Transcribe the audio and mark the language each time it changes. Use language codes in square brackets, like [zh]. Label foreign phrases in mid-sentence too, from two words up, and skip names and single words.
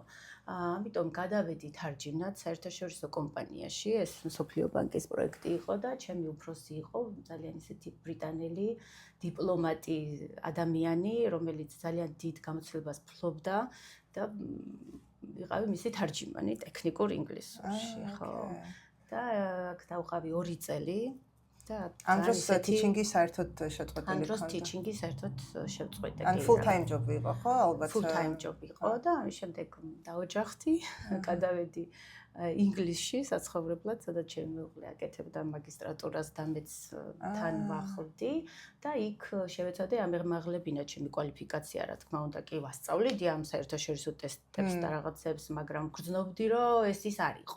[ka] ამიტომ გადავედი თარჯიმნად საერთაშორისო კომპანიაში, ეს მსოფლიო ბანკის პროექტი იყო და ჩემი უფროსი იყო ძალიან ისეთი ბრიტანელი დიპლომატი ადამიანი, რომელიც ძალიან დიდ გამოცდილებას ფლობდა და ვიყავი მისი თარჯიმანი ტექნიკურ ინგლისურში, ხო. და აქ დავყავი 2 წელი. ამ დროს teaching-ი საერთოდ შეწყვეტილი ამ დროს teaching-ი საერთოდ შეწყვეტილი. ან [en] full time job [ka] იყო, ხო, ალბათ? [en] full time job [ka] იყო და ამის შემდეგ დაოჯახდი, გადავედი ინგლისში საცხოვრებლად, სადაც ჩემი მეუღლე აკეთებდა მაგისტრატურას და მეც თან ვახლდი და იქ შევეცადე ამაღლებინა ჩემი კვალიფიკაცია, რა თქმა უნდა, კი ვასწავლედი ამ საერთაშორისო ტესტებს და რაღაცებს, მაგრამ გრძნობდი, რომ ეს ის არ იყო.